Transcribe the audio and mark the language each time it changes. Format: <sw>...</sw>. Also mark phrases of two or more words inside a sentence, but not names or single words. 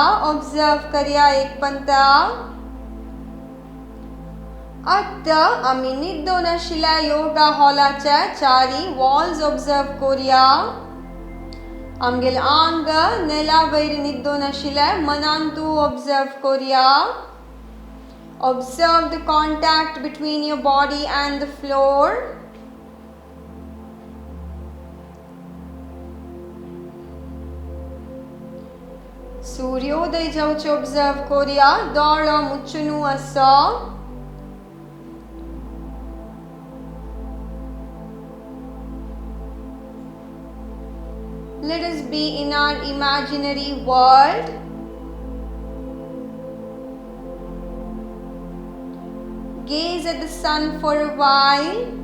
<kok>ऑब्जर्व करिया एक पंता. आता आम्ही निद्दोन आशिल्ल्या योगा हॉलाच्या चारी वॉल्स ऑब्जर्व करिया. आमगेल आंग नेला वयर निद्दोन आशिल्ल्या मनांतू ऑब्जर्व करिया.</kok> <en>Observe the contact between your body and the floor.</en> <kok>सूर्योदय जावचे ऑब्जर्व करिया. दोळो मुच्चुनू असो.</kok> <en>Let us be in our imaginary world. Gaze at the sun for a while.</en>